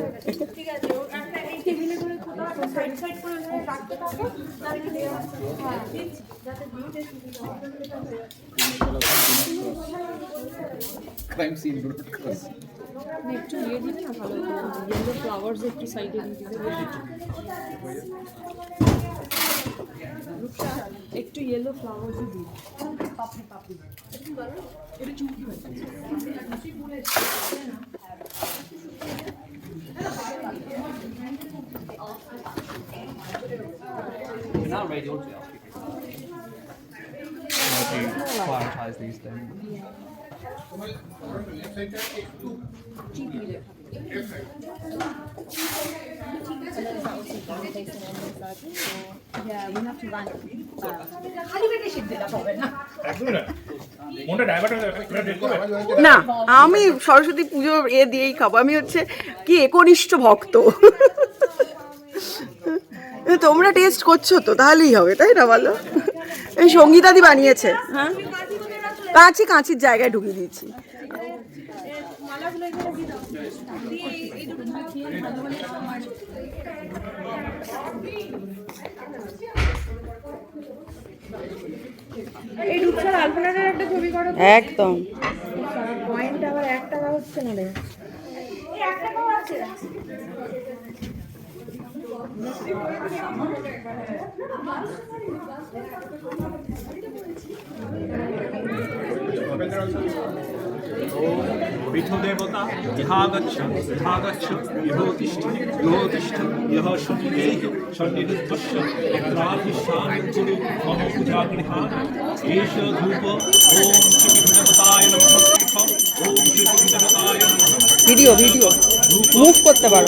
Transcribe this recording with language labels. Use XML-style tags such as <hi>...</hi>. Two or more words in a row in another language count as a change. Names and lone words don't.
<en>crime scene</en> <bn>একটু ইয়ে দিবি না, ভালো</bn> <en>yellow flowers</en> <bn>একটু সাইডে দিবি, একটু</bn> <en>yellow flowers</en> <bn>দিবি। পাপড়ি পাপড়ি এটা চুমকি হয়েছে।</bn> <en>not radio to prioritize these things. Yeah, we have to run.</en> <bn>না, আমি সরস্বতী পুজো দিয়েই খাবো। আমি হচ্ছে কি একনিষ্ঠ ভক্ত। তোমরা টেস্ট করছো তো, তাহলেই হবে, তাই না বলো? এই সঙ্গীতাদি বানিয়েছে। হ্যাঁ, কাঁচির জায়গায় ঢুকিয়ে দিয়েছি। এই রূপসার আলপনাটার একটা ছবি করো একদম। পয়েন্ট আবার 1 টাকা হচ্ছে না রে। এই 1 টাকাও আছে।</bn> <sa>देवता इहागच्छ इहागच्छ इहोतिष्ठ इहोतिष्ठ यः शनिदेहि शनिरुद्धस्य यत्राभिशानं कुरु मम पूजागृहाण एष धूप ॐ श्रीगणपताय नमः ॐ श्रीगणपताय नमः।</sa> <en>video move</en> <bn>করতে পারো।</bn>